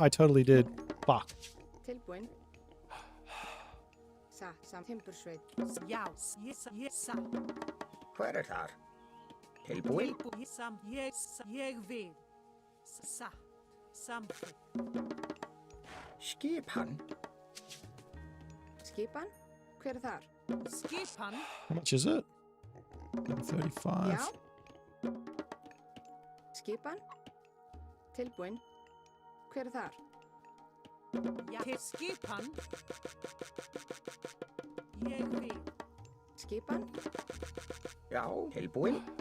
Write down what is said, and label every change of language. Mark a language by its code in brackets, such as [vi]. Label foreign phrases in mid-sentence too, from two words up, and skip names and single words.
[en] I totally did. Fuck. [is] Tilbúin. Timbursveit. Já, Hver þar? Tilbúin? Ég vil. Satt. Samþykkt. Skipan? Skipan? Hver þar? Skipan? [en] How much is it? 35. [is] Já. Skipan? Tilbúin. Hver þar? Já. Skipan? Ég vil. Skipan? Já, tilbúin.